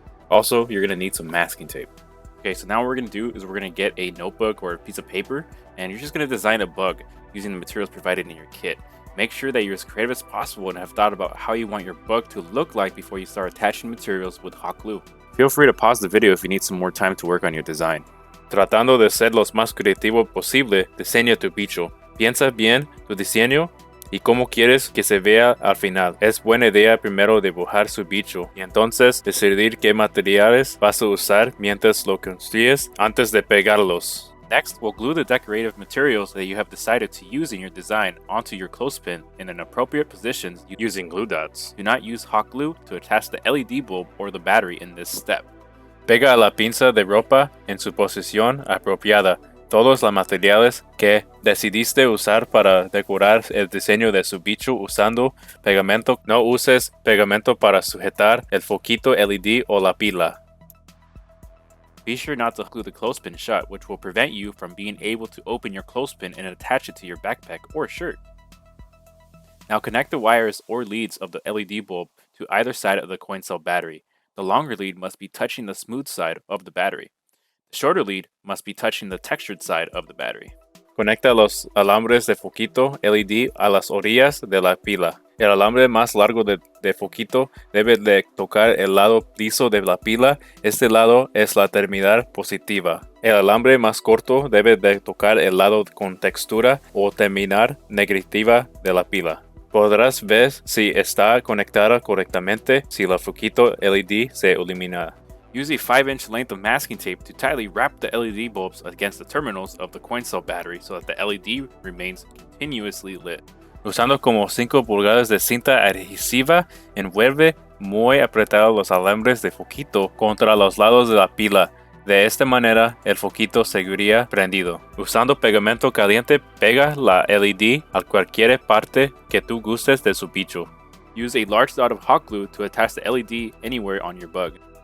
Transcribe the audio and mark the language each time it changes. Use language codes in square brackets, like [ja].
[en] Also, you're going to need some masking tape. Okay, so now what we're going to do is we're going to get a notebook or a piece of paper, and you're just going to design a bug using the materials provided in your kit. Make sure that you're as creative as possible and have thought about how you want your bug to look like before you start attaching materials with hot glue. Feel free to pause the video if you need some more time to work on your design. [es] Tratando de ser lo más creativo posible, diseña tu bicho. Piensa bien tu diseño y cómo quieres que se vea al final. Es buena idea primero dibujar su bicho y entonces decidir qué materiales vas a usar mientras lo construyes antes de pegarlos. [en] Next, we'll glue the decorative materials that you have decided to use in your design onto your clothespin in an appropriate positions using glue dots. Do not use hot glue to attach the LED bulb or the battery in this step. [es] Pega la pinza de ropa en su posición apropiada. Todos los materiales que decidiste usar para decorar el diseño de su bicho usando pegamento. No uses pegamento para sujetar el foquito LED o la pila. [en] Be sure not to glue the clothespin shut, which will prevent you from being able to open your clothespin and attach it to your backpack or shirt. Now connect the wires or leads of the LED bulb to either side of the coin cell battery. The longer lead must be touching the smooth side of the battery. The shorter lead must be touching the textured side of the battery. [es] Conecta los alambres de foquito LED a las orillas de la pila. El alambre más largo de foquito debe de tocar el lado liso de la pila. Este lado es la terminal positiva. El alambre más corto debe de tocar el lado con textura o terminal negativa de la pila. Podrás ver si está conectada correctamente si el foquito LED se ilumina. [en] Use a 5-inch length of masking tape to tightly wrap the LED bulbs against the terminals of the coin cell battery so that the LED remains continuously lit. [es] Usando como 5 pulgadas de cinta adhesiva, envuelve muy apretados los alambres de foquito contra los lados de la pila. De esta manera, el foquito seguiría prendido. Usando pegamento caliente, pega la LED a cualquier parte que tú gustes de su bicho. [en] Use a large dot of hot glue to attach the LED anywhere on your bug.